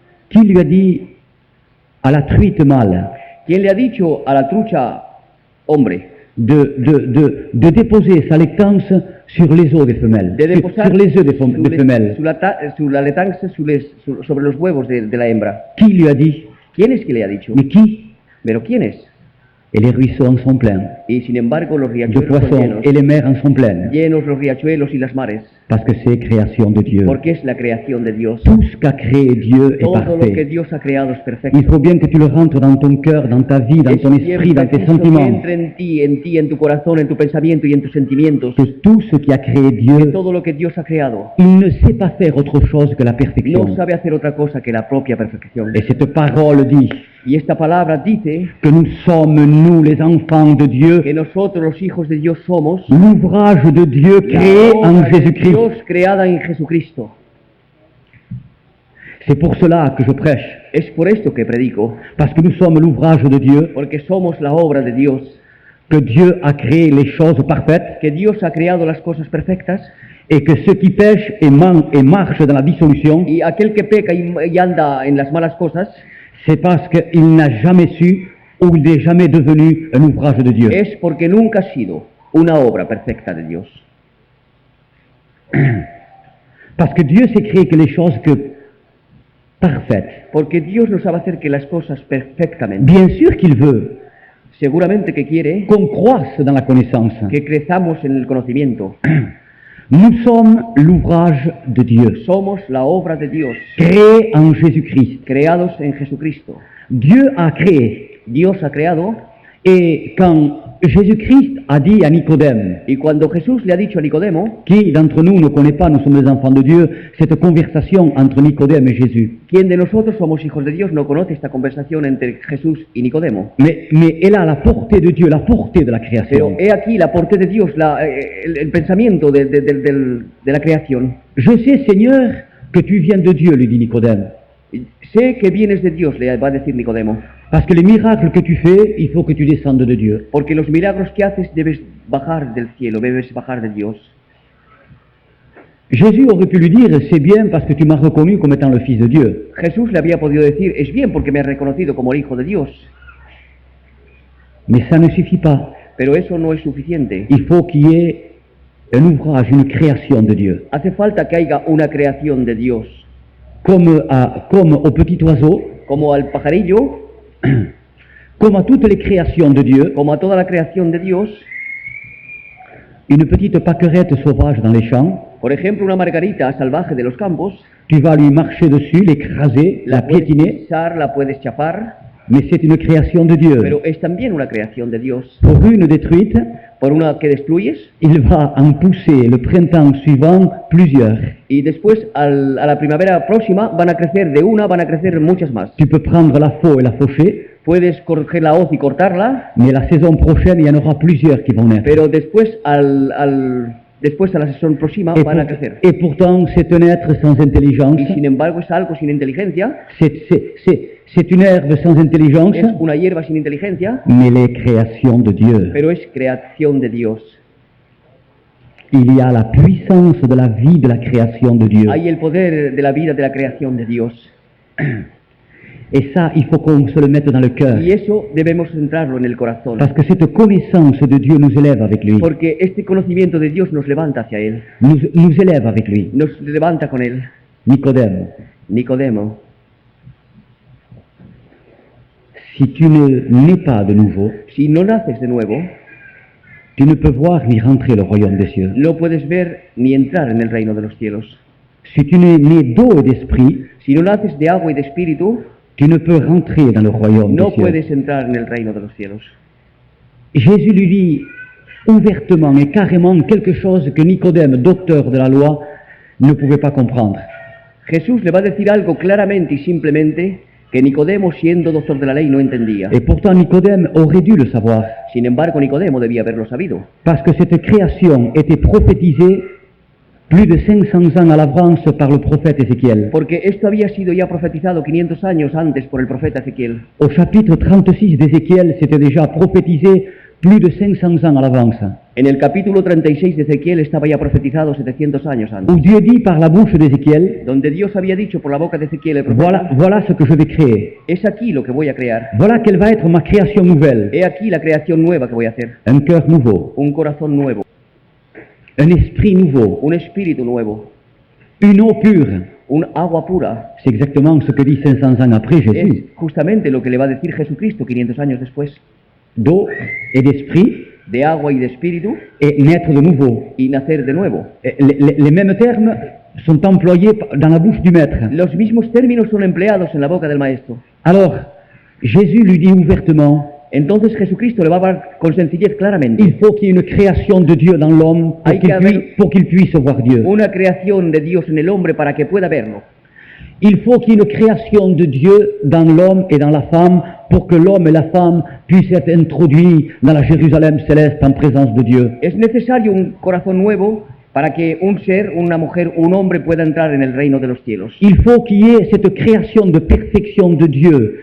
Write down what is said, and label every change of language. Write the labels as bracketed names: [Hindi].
[French] Qui lui a dit à la truite mâle [Spanish] ¿Quién le ha dicho a la trucha hombre [French] de déposer sa lactance sur les os des femelles, [Spanish] de deposar [French] sur les œufs des femelles? [Spanish] la lactancia sobre los huevos de la hembra? [French] Qui lui a dit? [Spanish] ¿Quién es que le ha dicho? [French] Mais qui? [Spanish] ¿Pero quién es? [French] Et les ruisseaux en sont pleins, [Spanish] Y sin embargo los [French] de [Spanish] riachuelos son [French] poissons, [Spanish] llenos, [French] et les mers en sont pleines, [Spanish] llenos los riachuelos y las mares, [French] parce que c'est création de Dieu. [Spanish] porque es la creación de Dios. [French] Tout ce qu'a créé Dieu est [Spanish] Todo lo que [French] parfait. [Spanish] Dios ha creado es perfecto. [French] Il faut bien que tu le rentres dans ton cœur, dans ta vie, dans [Spanish] Es [French] ton esprit, [Spanish] bien [French] dans tes [Spanish] preciso que [French] sentiments. [Spanish] entre en ti, en tu corazón, en tu pensamiento y en tus sentimientos. [French] Que tout ce qui a créé Dieu, [Spanish] Todo lo que Dios ha creado [French] il ne sait pas faire autre chose que la [Spanish] no [French] perfection. [Spanish] sabe hacer otra cosa que la propia perfección. [French] Et cette parole dit, [Spanish] Y esta palabra dice [French] que nous sommes, nous les enfants de Dieu, [Spanish] que nosotros los hijos de Dios somos [French] l'ouvrage de Dieu [Spanish] la [French] créé [Spanish] obra [French] en [Spanish] de [French] Jésus-Christ. [Spanish] Dios creada en Jesucristo. [French] C'est pour cela que je prêche, [Spanish] Es por esto que predico, [French] parce que nous sommes l'ouvrage de Dieu, [Spanish] porque somos la obra de Dios, [French] que Dieu a créé les choses parfaites, [Spanish] que Dios ha creado las cosas perfectas, [French] et que ceux qui pêchent et marchent dans la dissolution, [Spanish] y aquel que peca y anda en las malas cosas, [French] c'est parce qu'il n'a jamais su ou il n'est jamais devenu un ouvrage de Dieu. [Spanish] es porque nunca ha sido una obra perfecta de Dios. [French] Parce que Dieu s'est créé que les choses parfaites. [Spanish] Porque Dios no sabe hacer que las cosas perfectamente. [French] Bien sûr qu'il veut [Spanish] Seguramente que quiere [French] qu'on croisse dans la connaissance. [Spanish] que crezamos en el conocimiento. [French] Nous sommes l'ouvrage de Dieu, [Spanish] Somos la obra de Dios, [French] créé en Jésus-Christ. [Spanish] creados en Jesucristo. [French] Dieu a créé. [Spanish] Dios ha creado, [French] Et quand Jésus-Christ a dit à Nicodème, [Spanish] y cuando Jesús le ha dicho a Nicodemo, [French] qui d'entre nous ne connaît pas, nous sommes les enfants de Dieu, cette conversation entre Nicodème et Jésus. [Spanish] ¿quién de nosotros somos hijos de Dios no conoce esta conversación entre Jesús y Nicodemo? [French] Mais elle a la portée de Dieu, la portée de la [Spanish] Pero [French] création. [Spanish] he aquí la porte de Dios, el pensamiento de la creación. [French] Je sais, Seigneur, que tu viens de Dieu, lui dit Nicodème. [Spanish] Sé que vienes de Dios, le va a decir Nicodemo, [French] Parce que les miracles que tu fais, il faut que tu descendes de Dieu. [Spanish] porque los milagros que haces debes bajar del cielo, debes bajar de Dios. [French] Jésus aurait pu lui dire, c'est bien parce que tu m'as reconnu comme étant le Fils de Dieu. [Spanish] Jesús le había podido decir, es bien porque me has reconocido como el Hijo de Dios, [French] Mais ça ne suffit pas. [Spanish] pero eso no es suficiente. [French] Il faut qu'il y ait un ouvrage, une création de Dieu. [Spanish] Hace falta que haya una creación de Dios, [French] Comme au petit oiseau, [Spanish] como al pajarillo, [French] comme à toutes les créations de Dieu, [Spanish] como a toda la creación de Dios. [French] une petite pâquerette sauvage dans les champs, [Spanish] Por ejemplo, una margarita salvaje de los campos, [French] tu vas lui marcher dessus, l'écraser, la [Spanish] la puedes [French] piétiner, [Spanish] pisar, la puedes chafar, [French] mais c'est une création de Dieu. [Spanish] pero es también una creación de Dios. [French] Pour une détruite, [Spanish] Por una que destruyes, [French] il va en pousser le printemps suivant plusieurs. [Spanish] y después a la primavera próxima van a crecer de una, van a crecer muchas más. [French] Tu peux prendre la faux et la faucher, [Spanish] Puedes coger la hoz y cortarla, [French] mais la saison prochaine, il y en aura plusieurs qui vont naître. [Spanish] pero después después a la sesión próxima van a crecer. [French] Et pourtant, c'est un être sans intelligence, [Spanish] Y sin embargo es algo sin inteligencia, [French] c'est une herbe sans intelligence, [Spanish] es una hierba sin inteligencia, [French] mais les créations de Dieu. [Spanish] pero es creación de Dios. [French] Il y a la puissance de la vie de la création de Dieu. [Spanish] Hay el poder de la vida de la creación de Dios. [French] Et ça, il faut qu'on se le mette dans le cœur. [Spanish] Y eso debemos centrarlo en el corazón. [French] Parce que cette connaissance de Dieu nous élève avec lui. [Spanish] Porque este conocimiento de Dios nos levanta hacia Él, [French] Nous élève avec lui. [Spanish] nos levanta con Él. [French] Nicodème, [Spanish] Nicodemo, [French] si tu ne nais pas de nouveau, [Spanish] si no naces de nuevo, [French] tu ne peux voir ni rentrer le royaume des cieux. [Spanish] no puedes ver ni entrar en el reino de los cielos. [French] Si tu n'es né d'eau et d'esprit, [Spanish] Si no naces de agua y de espíritu, [French] tu ne peux rentrer dans le royaume [Spanish] no [French] des cieux. [Spanish] puedes entrar en el reino de los cielos. [French] Jésus lui dit ouvertement et carrément quelque chose que Nicodème, docteur de la loi, ne pouvait pas comprendre. [Spanish] Jesús le va a decir algo claramente y simplemente que Nicodemo, siendo doctor de la ley, no entendía. [French] Et pourtant Nicodème aurait dû le savoir, [Spanish] Sin embargo, Nicodemo debía haberlo sabido, [French] parce que cette création était prophétisée plus de 500 ans à l'avance par le prophète Ézéchiel. [Spanish] porque esto había sido ya profetizado 500 años antes por el profeta Ezequiel. [French] Au chapitre 36 d'Ézéchiel, c'était déjà prophétisé plus de 500 ans à l'avance, [Spanish] En el capítulo 36 de Ezequiel estaba ya profetizado 700 años [French] où [Spanish] antes, [French] Dieu dit par la bouche d'Ézéchiel, [Spanish] donde Dios había dicho por la boca de Ezequiel el profeta, [French] voilà ce que je vais créer. [Spanish] es aquí lo que voy a crear, [French] Voilà quelle va être ma création nouvelle. [Spanish] he aquí la creación nueva que voy a hacer, [French] Un cœur nouveau, [Spanish] un corazón nuevo, [French] un esprit nouveau, [Spanish] un espíritu nuevo, [French] une eau pure. [Spanish] un agua pura. [French] C'est exactement ce que dit 500 ans après [Spanish] Es [French] Jésus. [Spanish] justamente lo que le va a decir Jesucristo 500 años después, [French] D'eau et d'esprit [Spanish] de agua y de espíritu [French] et naître de nouveau. [Spanish] y nacer de nuevo. [French] Les mêmes termes sont employés dans la bouche du maître. [Spanish] Los mismos términos son empleados en la boca del maestro. [French] Alors, Jésus lui dit ouvertement, [Spanish] Entonces Jesucristo le va a hablar con sencillez claramente. [French] il faut qu'il y ait une création de Dieu dans l'homme [Spanish] Hay que haber [French] pour qu'il puisse voir Dieu. [Spanish] una creación de Dios en el hombre para que pueda verlo. [French] Il faut qu'il y ait une création de Dieu dans l'homme et dans la femme pour que l'homme et la femme puissent être introduits dans la Jérusalem céleste en présence de Dieu. [Spanish] Es necesario un corazón nuevo para que un ser, una mujer, un hombre pueda entrar en el reino de los cielos. [French] Il faut qu'il y ait cette création de perfection de Dieu